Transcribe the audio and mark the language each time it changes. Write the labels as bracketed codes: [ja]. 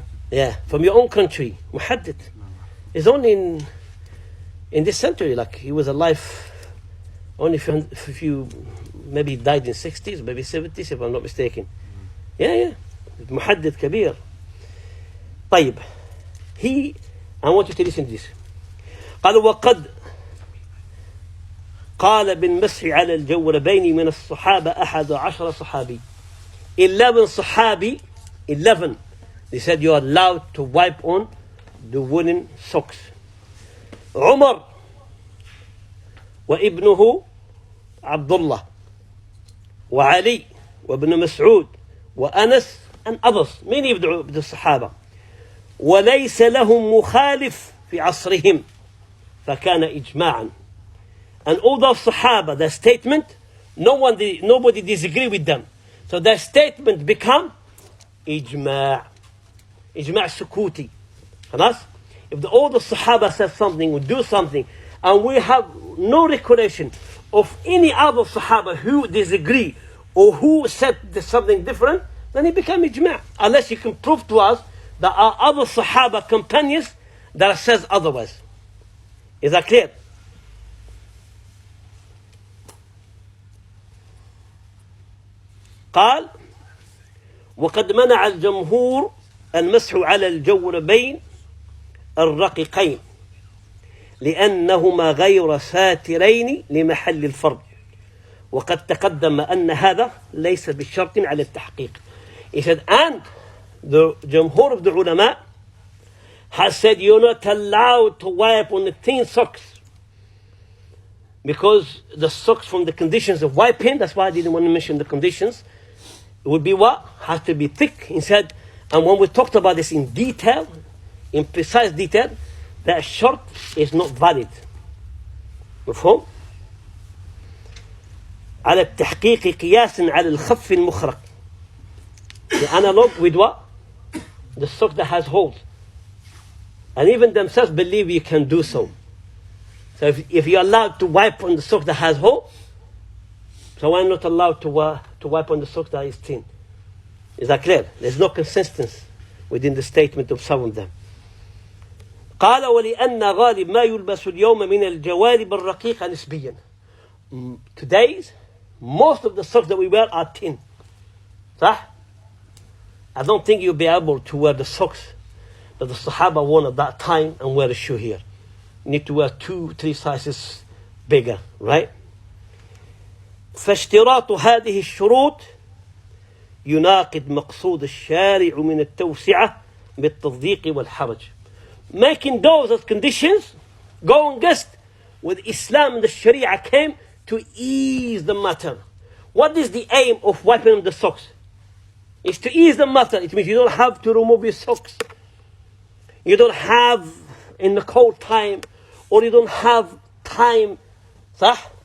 [en] Yeah, from your own country, محدث. He's only in this century, like he was alive only for a few, maybe he died in 60s, maybe 70s if I'm not mistaken. Yeah. [ar] محدث كبير. طيب. [en] I want you to listen to this. [ar] قال وقد قال بالمسح على الجوربين من الصحابة 11 صحابي. 11 صحابي, 11. [en] They said you are allowed to wipe on the woolen socks. [ar] عمر وابنه عبد الله وعلي وابن مسعود وأنس [en] and others, many of the Sahaba. [ar] وليس لهم مخالف في عصرهم فكان إجماعا. [en] And all those Sahaba, their statement, nobody disagree with them. So their statement become إجماع سكوتي. [ar] خلاص? [en] If all the Sahaba said something or do something and we have no recollection of any other Sahaba who disagree or who said something different, then it becomes ijma'. Unless you can prove to us there are other Sahaba companions that says otherwise. Is that clear? [ar] قال وقد منع الجمهور المسح على الجوربين الرقيقين لأنهما غير ساترين لمحل الفرد وقد تقدم أن هذا ليس بالشرط على التحقيق. [en] He said, and the Jumhur of the ulama has said you're not allowed to wipe on the thin socks because the socks from the conditions of wiping, that's why I didn't want to mention the conditions, it would be what? Has to be thick. He said, and when we talked about this in detail, in precise detail, that short is not valid. [ar] مفهوم؟ على التحقيق قياس على الخف المخرق. [en] The analog with what? The sock that has holes. And even themselves believe you can do so. So if you're allowed to wipe on the sock that has hole, so why not allowed to wipe on the sock that is thin? Is that clear? There's no consistency within the statement of some of them. [ar] قال ولأن غالب ما يلبس اليوم من الجوارب الرقيقة نسبيا. [en] Today's, most of the socks that we wear are thin. [ar] صح? [en] I don't think you'll be able to wear the socks that the Sahaba wore at that time and wear a shoe here. You need to wear 2-3 sizes bigger, right? [ar] فاشتراط هذه الشروط يناقض مقصود الشارع من التوسعة بالتضييق والحرج. [en] Making those as conditions go against with Islam and the Sharia came to ease the matter. What is the aim of wiping the socks? It's to ease the matter. It means you don't have to remove your socks. You don't have in the cold time, or you don't have time, صح?